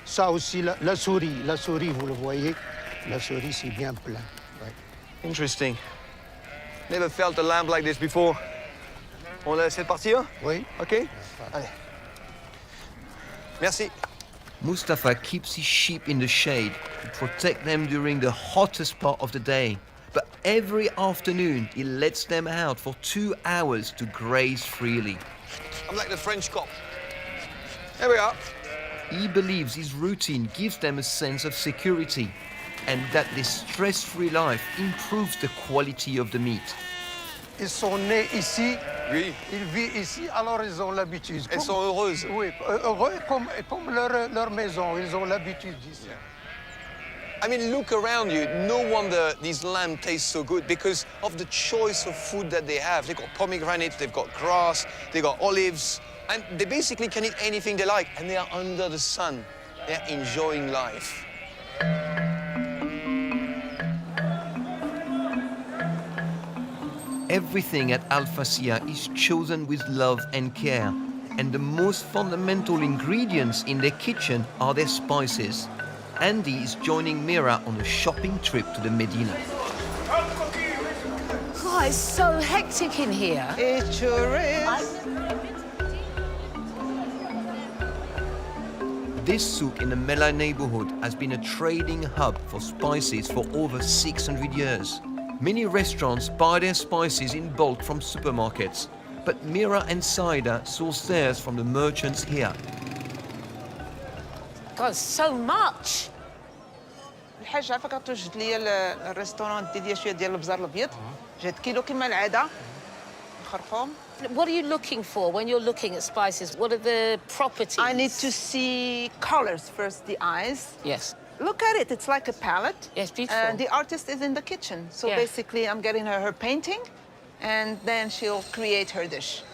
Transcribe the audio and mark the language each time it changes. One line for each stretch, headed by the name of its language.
French: Ça aussi, la souris, vous le voyez. La souris, c'est bien plein. Ouais.
English: Interesting. Never felt a lamb like this before.
French: On la laisse partir? Oui. OK? Allez. Merci.
English: Mustafa keeps his sheep in the shade to protect them during the hottest part of the day. But every afternoon, he lets them out for 2 hours to graze freely. I'm like the French cop. There we are. He believes his routine gives them a sense of security and that this stress-free life improves the quality of the meat.
French: Ils sont nés ici, Oui. ils vivent ici, alors ils ont l'habitude. Elles sont heureuses. Oui, heureux comme leur maison, ils ont l'habitude ici.
English: I mean, look around you. No wonder these lamb taste so good because of the choice of food that they have. They've got pomegranates, they've got grass, they've got olives, and they basically can eat anything they like, and they are under the sun. They're enjoying life. Everything at Alfacia is chosen with love and care, and the most fundamental ingredients in their kitchen are their spices. Andi is joining Mira on a shopping trip to the Medina. Oh, it's so hectic in here. It sure is. This souk in the Mela neighborhood has been a trading hub for spices for over 600 years. Many restaurants buy their spices in bulk from supermarkets, but Mira and Saida source theirs from the merchants here. God, so much.
Arabic: الحاج عافاك توجد لي الريستوران ديالي شويه ديال البزار الابيض جات كيلو كما العاده خرقوم.
English: What are you looking for when you're looking at spices? What are the properties? I need to see colors first, the eyes. Yes. Look at it, it's like a palette. Yes, beautiful. And the artist is in the kitchen. So Yeah. basically I'm getting her painting and then she'll create her dish.